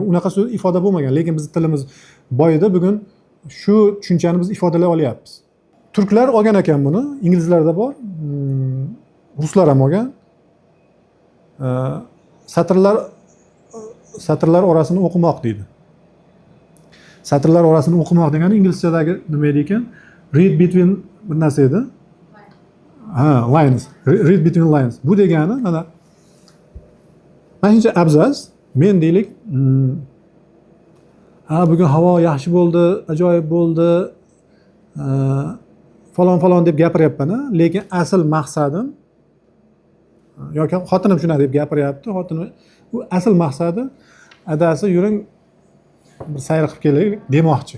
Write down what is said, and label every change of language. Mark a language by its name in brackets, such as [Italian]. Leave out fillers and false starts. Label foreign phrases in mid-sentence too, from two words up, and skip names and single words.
[Uzbek] Unaqa so'z ifoda bo'lmagan, lekin bizning tilimiz boyida bugun shu tushunchani biz ifodalay olyapmiz. Turklar olgan ekan buni, inglizlarda bor, ruslar ham olgan. Satrlar orasini o'qimoq deydi. Satrlar orasini o'qimoq degani inglizchadagi nima edi ekan? [English] Read between [Uzbek] bir narsa edi. Lines. [English] Read between lines. [Uzbek] Bu degani mana shuncha abzas, men deylik, bugun havo yaxshi bo'ldi, ajoyib bo'ldi, falon deb gapiryapman, lekin asl maqsadim yoki xotinim shuna deb gapiryapti, xotini u asl maqsadi adasi yuring bir sayr qilib kelaylik demoqchi.